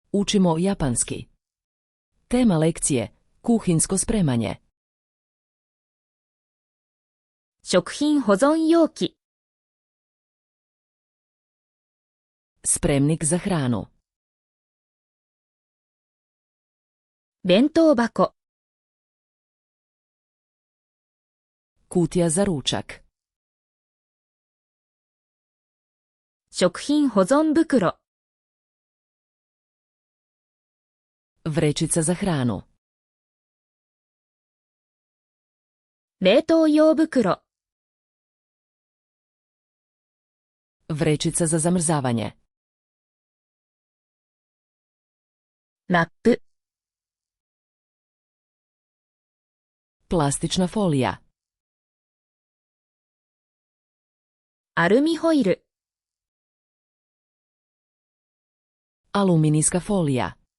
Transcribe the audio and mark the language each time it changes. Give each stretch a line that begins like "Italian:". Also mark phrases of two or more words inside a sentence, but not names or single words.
Croatian: Učimo japanski. Tema lekcije: kuhinjsko spremanje.
Japanese: 食品保存容器、
Croatian: Spremnik za hranu.
Japanese: 弁当箱、
Croatian: Kutija za ručak.
Japanese: 食品保存袋、
Croatian: Vrećica za hranu.
Japanese: 冷凍用袋、
Croatian: Vrećica za zamrzavanje.
Japanese: ラップ、
Croatian: Plastična folija.
Japanese: アルミホイル、
Croatian: Aluminijska folija.